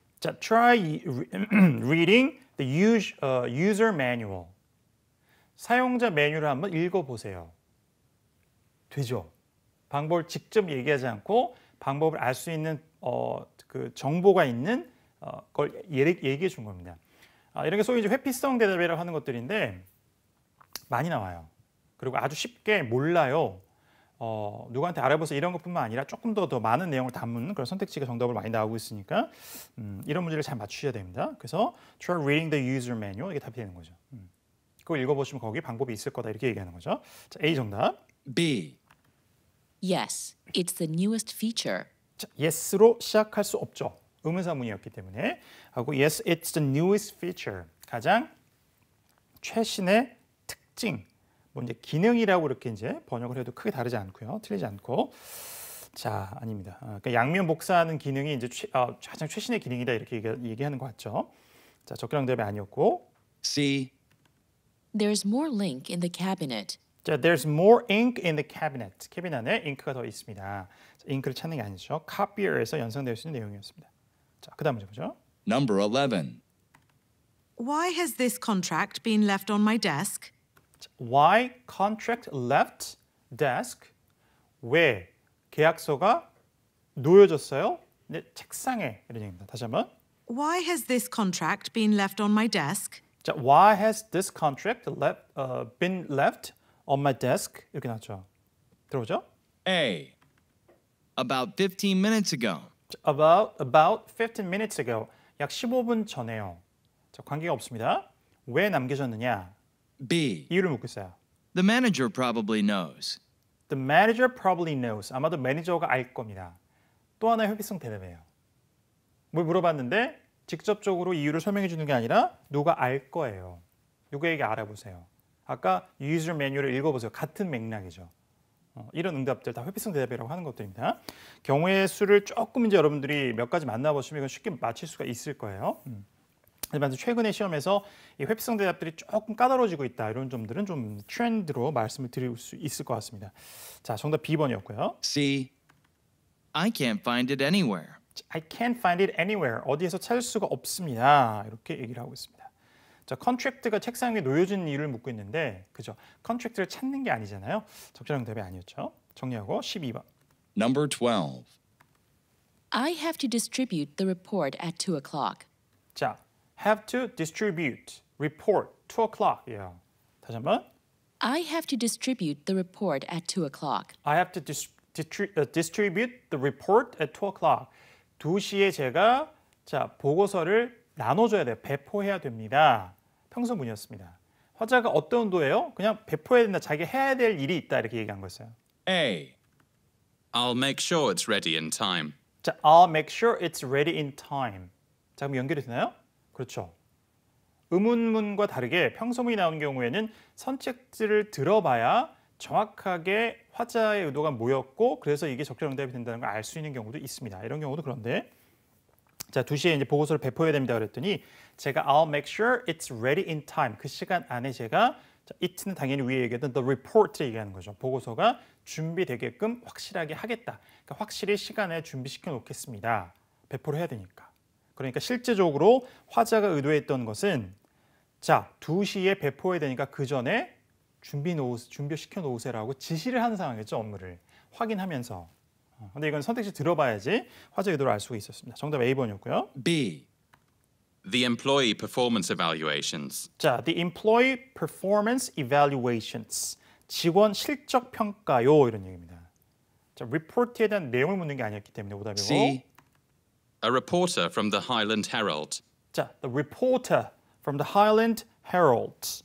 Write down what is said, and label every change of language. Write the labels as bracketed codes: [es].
[en] 자, try reading the user manual. [ko] 사용자 매뉴얼을 한번 읽어보세요. 되죠? 방법을 직접 얘기하지 않고 방법을 알 수 있는 그 정보가 있는 걸 얘기해 준 겁니다. 이런 게 소위 이제 회피성 대답이라고 하는 것들인데 많이 나와요. 그리고 아주 쉽게 몰라요. 누구한테 알아보세요 이런 것뿐만 아니라 조금 더 많은 내용을 담은 그런 선택지가 정답으로 많이 나오고 있으니까 이런 문제를 잘 맞추셔야 됩니다. 그래서 [en] try reading the user manual [ko] 이게 답이 되는 거죠. 그걸 읽어보시면 거기 방법이 있을 거다 이렇게 얘기하는 거죠. 자, A 정답. [en] B. Yes, it's the newest feature. [ko] 자, yes로 시작할 수 없죠. 의문사문이었기 때문에 하고 [en] yes, it's the newest feature. [ko] 가장 최신의 특징. 뭐 이제 기능이라고 이렇게 이제 번역을 해도 크게 다르지 않고요. 틀리지 않고. 자, 아닙니다. 그러니까 양면 복사하는 기능이 이제 가장 최신의 기능이다 이렇게 얘기하는 것 같죠. 자, 적절한 답이 아니었고. [en] C. There's more link in the cabinet. 자, there's more ink in the cabinet. [ko] 캐비넷 안에 잉크가 더 있습니다. 자, 잉크를 찾는 게 아니죠. copier에서 연상될 수 있는 내용이었습니다. 자, 그다음 문제 보죠. [en] Number 11. Why has this contract been left on my desk? Why contract left desk. [ko] 왜 계약서가 놓여졌어요? 내 책상에 이런 얘기입니다. 다시 한번. [en] Why has this contract been left on my desk? 자, why has this contract been left on my desk? [ko] 이렇게 나왔죠. 들어보죠? [en] A. About 15 minutes ago. About 15 minutes ago. [ko] 약 15분 전에요. 자, 관계가 없습니다. 왜 남겨졌느냐? [en] B. [ko] 이유를 묻고 있어요. [en] The manager probably knows. The manager probably knows. [ko] 아마도 매니저가 알 겁니다. 또 하나의 회피성 대답이에요. 뭘 물어봤는데 직접적으로 이유를 설명해 주는 게 아니라 누가 알 거예요. 누구에게 알아보세요. 아까 user manual을 읽어보세요. 같은 맥락이죠. 이런 응답들 다 회피성 대답이라고 하는 것들입니다. 경우의 수를 조금 이제 여러분들이 몇 가지 만나보시면 이건 쉽게 맞힐 수가 있을 거예요. 하지만 최근에 시험에서 이 회피성 대답들이 조금 까다로워지고 있다. 이런 점들은 좀 트렌드로 말씀을 드릴 수 있을 것 같습니다. 자, 정답 B번이었고요. [en] C. I can't find it anywhere. I can't find it anywhere. [ko] 어디에서 찾을 수가 없습니다. 이렇게 얘기를 하고 있습니다. 자, 컨트랙트가 책상 위에 놓여진 이유를 묻고 있는데, 그죠? 컨트랙트를 찾는 게 아니잖아요. 적절한 답이 아니었죠. 정리하고 12번. [en] Number 12. I have to distribute the report at 2 o'clock. 자, have to distribute, report, 2 o'clock. [ko] 예. 다시 한번. [en] I have to distribute the report at 2 o'clock. I have to distribute the report at 2 o'clock. [ko] 2시에 제가 자, 보고서를 나눠줘야 돼요. 배포해야 됩니다. 평소문이었습니다. 화자가 어떤 의도예요? 그냥 배포해야 된다. 자기가 해야 될 일이 있다. 이렇게 얘기한 거였어요. [en] A. I'll make sure it's ready in time. 자, I'll make sure it's ready in time. [ko] 자, 그럼 연결이 되나요? 그렇죠. 의문문과 다르게 평소문이 나오는 경우에는 선택지를 들어봐야 정확하게 화자의 의도가 뭐였고 그래서 이게 적절한 응답이 된다는 걸 알 수 있는 경우도 있습니다. 이런 경우도 그런데 자, 2시에 이제 보고서를 배포해야 됩니다 그랬더니 제가 [en] I'll make sure it's ready in time. [ko] 그 시간 안에 제가 자, it는 당연히 위에 얘기했던 the report를 얘기하는 거죠. 보고서가 준비되게끔 확실하게 하겠다. 그러니까 확실히 시간에 준비시켜 놓겠습니다. 배포를 해야 되니까. 그러니까 실제적으로 화자가 의도했던 것은 자, 2시에 배포해야 되니까 그 전에 준비시켜 놓으세요라고 지시를 하는 상황이죠. 업무를 확인하면서. 근데 이건 선택지 들어봐야지 화자 의도를 알 수가 있었습니다. 정답 A번이었고요. [en] B. The employee performance evaluations. 자, the employee performance evaluations. [ko] 직원 실적 평가요 이런 얘기입니다. 자, report에 대한 내용을 묻는 게 아니었기 때문에 오답이고. [en] C. A reporter from the Highland Herald. 자, the reporter from the Highland Herald.